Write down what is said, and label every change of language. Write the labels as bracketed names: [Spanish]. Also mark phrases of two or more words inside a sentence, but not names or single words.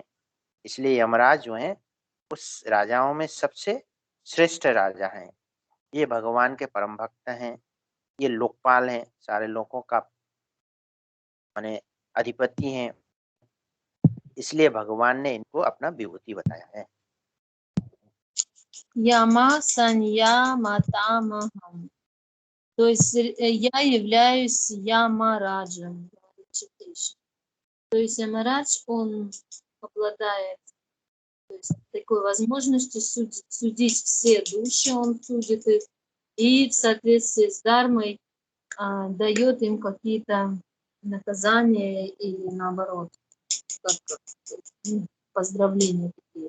[Hindi] इसलिए यमराज जो है उस राजाओं में सबसे श्रेष्ठ राजा हैं। ये भगवान के परम भक्त हैं, ये लोकपाल हैं, सारे लोगों का माने अधिपति हैं। इसलिए भगवान ने इनको अपना विभूति बताया है। [Sanskrit] यम संयमतामहम्. [Russian] То есть я являюсь Ямараджем. То есть Ямарадж, он обладает, то есть, такой возможностью судить все души, он судит их, и в соответствии с Дharмой дает им какие-то наказания или наоборот, как поздравления какие-то.